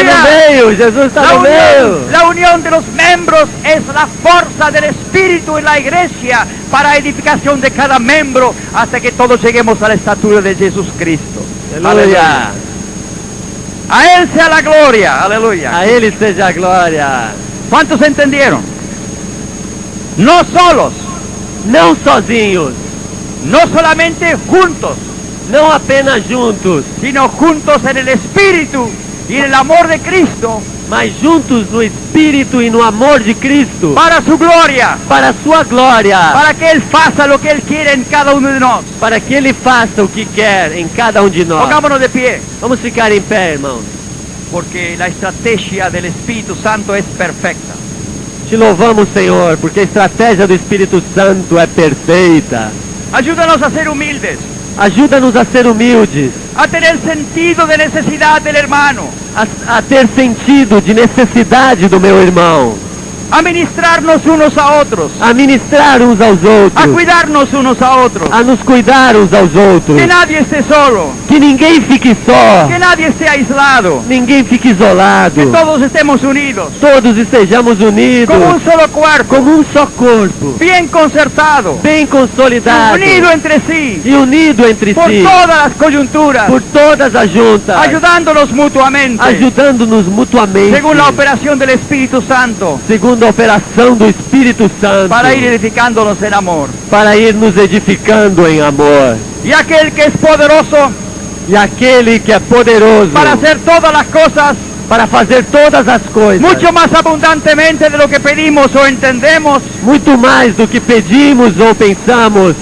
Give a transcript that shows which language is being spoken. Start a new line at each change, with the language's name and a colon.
Portuguese: está no meio, Jesus está no meio.
Spanish: La unión de los miembros es la fuerza del Espíritu en la iglesia para edificación de cada miembro hasta que todos lleguemos a la estatura de Jesús Cristo.
Portuguese: Aleluia.
Spanish: A Él sea la gloria. Aleluya.
Portuguese: A Ele seja a glória.
Spanish: ¿Cuántos entendieron? No solos,
Portuguese: Não sozinhos,
Spanish: no solamente juntos,
Portuguese: não apenas juntos,
Spanish: sino juntos en el Espíritu y en el amor de Cristo
Portuguese: mas juntos no Espírito e no amor de Cristo,
Spanish: para su gloria,
Portuguese: para a sua glória,
Spanish: para que Él faça lo que Él quiere en cada uno de nosotros.
Portuguese: para que Ele faça o que quer em cada de nós.
Spanish: Pongámonos de pie,
Portuguese: Vamos ficar em pé, irmãos.
Spanish: porque la estrategia del Espíritu Santo es perfecta.
Portuguese: Te louvamos, Senhor, porque a estratégia do Espírito Santo é perfeita.
Spanish: Ayúdanos a ser humildes,
Portuguese: Ajuda-nos a ser humildes,
Spanish: a tener sentido de necesidad del hermano,
Portuguese: a ter sentido de necessidade do meu irmão,
Spanish: a ministrarnos unos a otros,
Portuguese: a ministrar uns aos a outros,
Spanish: cuidarnos unos a otros,
Portuguese: a nos cuidar uns aos outros,
Spanish: que nadie esté solo,
Portuguese: que ninguém fique só,
Spanish: que nadie esté aislado,
Portuguese: ninguém fique isolado,
Spanish: que todos estemos unidos,
Portuguese: todos estejamos unidos,
Spanish: como un solo cuerpo,
Portuguese: como um só corpo,
Spanish: bien concertado,
Portuguese: bem consolidado
Spanish: unido entre sí,
Portuguese: e unido entre por si,
Spanish: todas las coyunturas,
Portuguese: por todas as juntas,
Spanish: ayudándonos mutuamente,
Portuguese: ajudando-nos mutuamente,
Spanish: según la operación del Espíritu Santo,
Portuguese: segundo a operação do Espírito Santo,
Spanish: para ir edificándonos en amor.
Portuguese: para ir nos edificando em amor.
Spanish: Y aquel que es poderoso
Portuguese: E aquele que é poderoso
Spanish: para hacer todas las cosas
Portuguese: para fazer todas as coisas,
Spanish: mucho más abundantemente de lo que pedimos o entendemos,
Portuguese: muito mais do que pedimos ou pensamos,